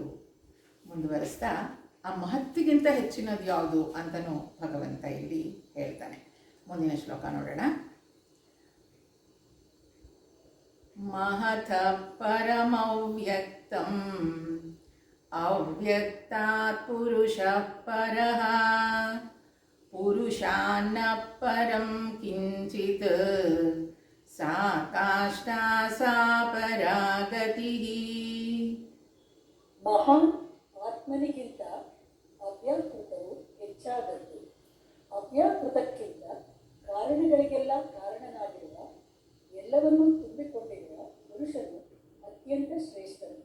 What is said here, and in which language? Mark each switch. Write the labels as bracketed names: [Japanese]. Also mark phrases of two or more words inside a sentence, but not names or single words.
[Kannada] ಮುಂದುವರಿಸ್ತಾ ಆ ಮಹತ್ತಿಗಿಂತ ಹೆಚ್ಚಿನದು ಯಾವುದು ಅಂತಲೂ ಭಗವಂತ ಇಲ್ಲಿ ಹೇಳ್ತಾನೆ. ಮುಂದಿನ ಶ್ಲೋಕ ನೋಡೋಣ. [Sanskrit] ಮಹತ ಪರಮವ್ಯಕ್ತಂ ಅವ್ಯಕ್ತಾತ್ ಪುರುಷಃ ಪರಃ ಪುರುಷಾನ್ನ ಪರಂ ಕಿಂಚಿತ್ ಸಾ ಕಾಷ್ಠಾ ಸಾ ಪರಾಗತಿಃ. [Kannada] ಮಹಾನ್ ಆತ್ಮನಿಗಿಂತ ಅವ್ಯಾಕೃತವು ಹೆಚ್ಚಾದದ್ದು. ಅವ್ಯಾಕೃತಕ್ಕಿಂತ ಕಾರಣಗಳಿಗೆಲ್ಲ ಕಾರಣನಾಗಿರುವ, ಎಲ್ಲವನ್ನೂ ತುಂಬಿಕೊಂಡಿರುವ ಪುರುಷನು ಅತ್ಯಂತ ಶ್ರೇಷ್ಠನು.